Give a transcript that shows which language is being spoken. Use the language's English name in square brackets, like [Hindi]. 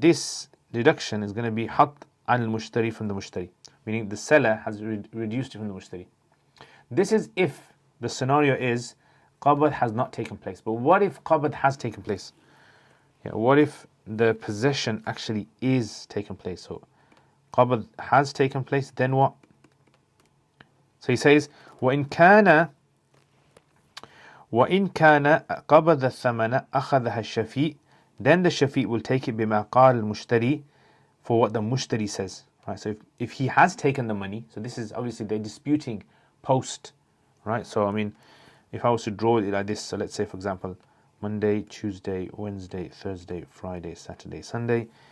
[English] This deduction is going to be hatt al-mushtari, from the mushtari, meaning the seller has reduced it from the mushtari. This is if the scenario is qabad has not taken place. But what if qabad has taken place? Yeah, what if the possession actually is taken place? So qabad has taken place, then what? [Arabic] So he says, وَإِنْ كَانَ قَبَضَ الثَّمَنَ أَخَذَهَا الشَّفِيء. [English] Then the shafi will take it [Arabic] بِمَا قَالَ الْمُشْتَرِي, [English] for what the mushtari says. Right, so if he has taken the money, so this is obviously they're disputing post, right? So I mean, if I was to draw it like this, so let's say for example, Monday, Tuesday, Wednesday, Thursday, Friday, Saturday, Sunday.